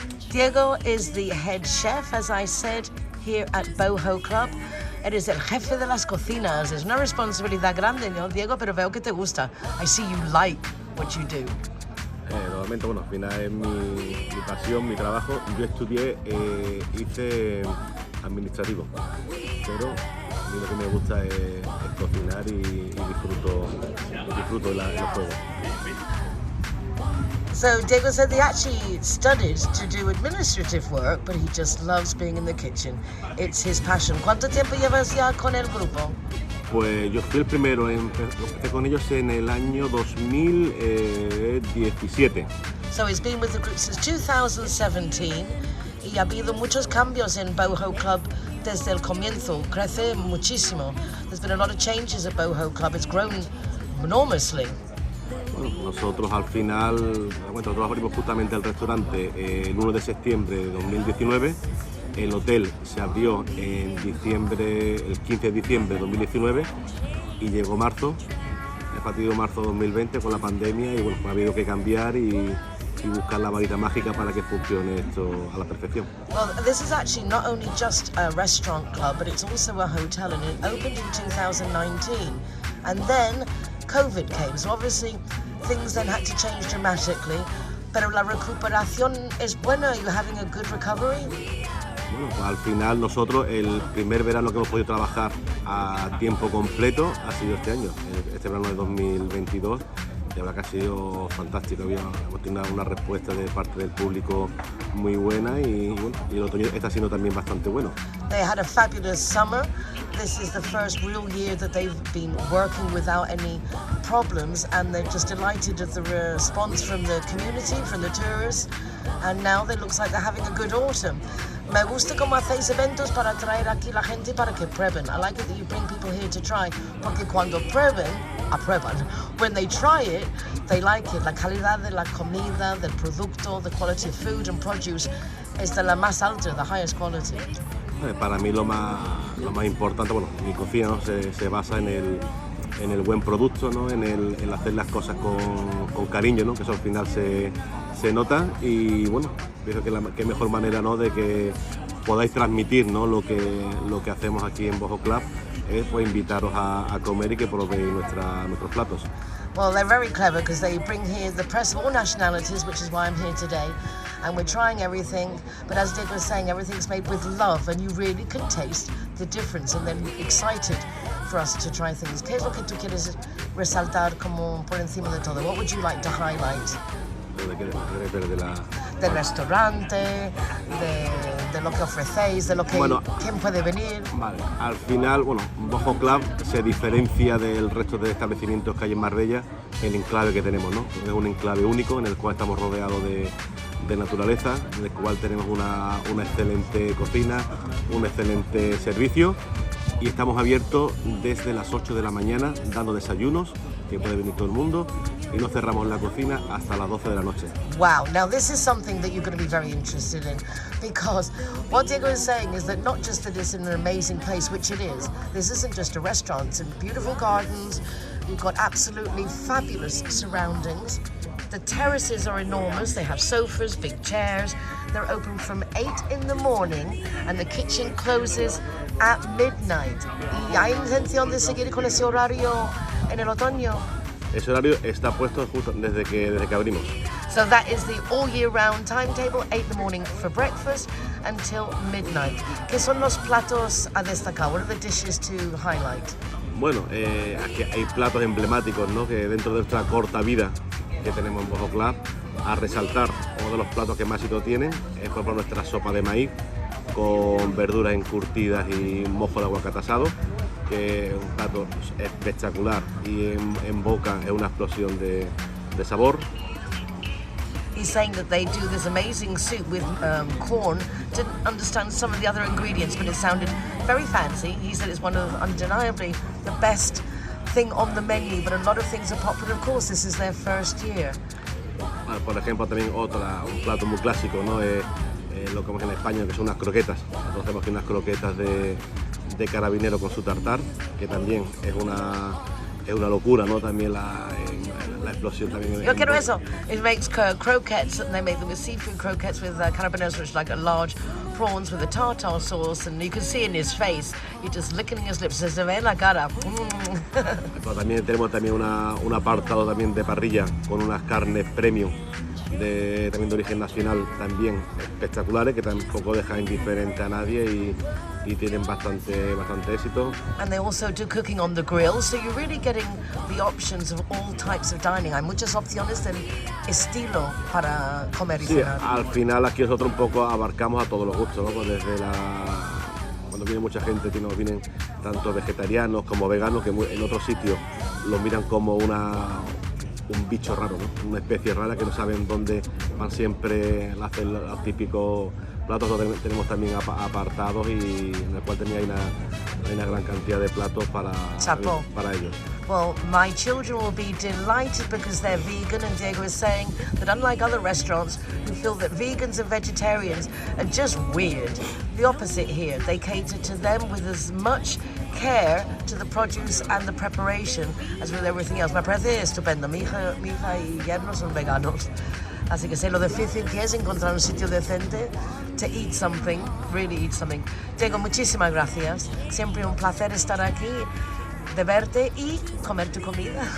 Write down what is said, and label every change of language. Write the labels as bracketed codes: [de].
[en] Diego is the head chef, as I said, here at Boho Club. [es] Eres el jefe de las cocinas. Es una responsabilidad grande, ¿no, Diego? Pero veo que te gusta. [en] I see you like what you do. [es] Normalmente, bueno, al final es mi pasión, mi trabajo. Yo estudié, hice administrativo, pero a mí lo que me gusta es cocinar y disfruto de los juegos. [en] So Diego said he actually studied to do administrative work, but he just loves being in the kitchen. It's his passion. [es] ¿Cuánto tiempo llevas ya con el grupo? Pues yo fui el primero, empecé con ellos en el año 2017. [en] So he's been with the group since 2017 [es] y ha habido muchos cambios en Boho Club desde el comienzo. Crece muchísimo. [en] There's been a lot of changes at Boho Club. It's grown enormously. [es] Bueno, nosotros al final, nosotros abrimos justamente el restaurante el 1 de septiembre de 2019. El hotel se abrió en diciembre, el 15 de diciembre de 2019 y llegó marzo, el fatídico marzo de 2020 con la pandemia y bueno, ha habido que cambiar y buscar la varita mágica para que funcione esto a la perfección. [en] Well, this is actually not only just a restaurant club, but it's also a hotel, and it opened in 2019. And then COVID came, so obviously things then had to change dramatically. [es] Pero la recuperación es buena. [en] You're having a good recovery. [es] Bueno, pues al final nosotros el primer verano que hemos podido trabajar a tiempo completo ha sido este año, este verano de 2022, la verdad que ha sido fantástico. Hemos tenido una respuesta de parte del público muy buena y bueno, y el otoño está siendo también bastante bueno. [en] They had a fabulous summer. This is the first real year that they've been working without any problems, and they're just delighted at the response from the community, from the tourists, and now it looks like they're having a good autumn. [es] Me gusta cómo hacéis eventos para atraer aquí la gente para que prueben. [en] I like it that you bring people here to try, [es] porque cuando aprueban. [en] When they try it, they like it. [es] La calidad de la comida, del producto, [en] the quality of food and produce [es] es de la más alta, [en] the highest quality. [es] Para mí lo más importante, bueno, mi cocina, ¿no? se basa en el buen producto, ¿no? en hacer las cosas con cariño, ¿no? Que eso al final se nota y bueno, pienso que mejor manera, ¿no? de que podáis transmitir, ¿no? lo que hacemos aquí en Boho Club es pues invitaros a comer y que probéis nuestros platos. [en] Well, they're very clever because they bring here the press of all nationalities, which is why I'm here today. And we're trying everything, but as Dick was saying, everything's made with love, and you really can taste the difference, and they're excited for us to try things. [es] ¿Qué es lo que tú quieres resaltar como por encima de todo? [en] What would you like to highlight? [es] Del restaurante, de lo que ofrecéis, de lo que quién puede venir. Vale. Al final, bueno, Boho Club se diferencia del resto de establecimientos que hay en Marbella en el enclave que tenemos, ¿no? Es un enclave único en el cual estamos rodeados de naturaleza, en el cual tenemos una excelente cocina, un excelente servicio y estamos abiertos desde las 8 de la mañana dando desayunos, que puede venir todo el mundo, y no cerramos la cocina hasta las 12 de la noche. [en] Wow, now this is something that you're going to be very interested in, because what Diego is saying is that not just that it's an amazing place, which it is, this isn't just a restaurant, it's in beautiful gardens, you've got absolutely fabulous surroundings. The terraces are enormous, they have sofas, big chairs, they're open from 8 in the morning and the kitchen closes at midnight. [es] ¿Y hay intención de seguir con ese horario en el otoño? Ese horario está puesto justo desde que abrimos. [en] So that is the all year round timetable, 8 in the morning for breakfast until midnight. [es] ¿Qué son los platos a destacar? [en] What are the dishes to highlight? [es] Bueno, aquí hay platos emblemáticos, ¿no? Que dentro de nuestra corta vida que tenemos en Boho Club, a resaltar uno de los platos que más éxito tienen es por ejemplo nuestra sopa de maíz con verduras encurtidas y mojo de aguacate asado, que es un plato espectacular y en boca es una explosión de sabor. [en] He's saying that they do this amazing soup with corn. Didn't understand some of the other ingredients, but it sounded very fancy. He said it's one of undeniably the best thing on the menu, but a lot of things are popular. Of course, this is their first year. [es] Bueno, por ejemplo, también un plato muy clásico, ¿no? Lo que vemos en España, que son unas croquetas. Nosotros hacemos aquí unas croquetas de carabinero con su tartar, que también es una locura, ¿no? También la explosión también. Yo quiero eso. [en] It makes croquettes, and they make them with seafood croquettes with carabineros, which is like a large prawns with a tartar sauce, and you can see in his face, he's just licking his lips, [es] se ve en la cara. Pero también tenemos un apartado también de parrilla con unas carnes premium también de origen nacional, también espectaculares, que tampoco dejan indiferente a nadie y tienen bastante éxito. [en] And they also do cooking on the grill, so you're really getting the options of all types of dining. [es] Hay muchas opciones del estilo para comer y cenar. Sí, al final aquí nosotros un poco abarcamos a todos los gustos, ¿no? Pues desde cuando viene mucha gente, vienen tanto vegetarianos como veganos, que en otros sitios los miran como un bicho raro, ¿no? Una especie rara que no saben dónde van siempre a hacer los típicos platos. Tenemos también apartados y en el cual hay una gran cantidad de platos para ellos. [en] Well, my children will be delighted because they're vegan, and Diego is saying that unlike other restaurants who feel that vegans and vegetarians are just weird, the opposite here. They cater to them with as much care to the produce and the preparation as with everything else. [es] Me parece estupendo. Mi hija y yerno son veganos. Así que sé lo difícil que es encontrar un sitio decente [en] to eat something, really eat something. [es] Diego, muchísimas gracias. Siempre un placer estar aquí, de verte y comer tu comida.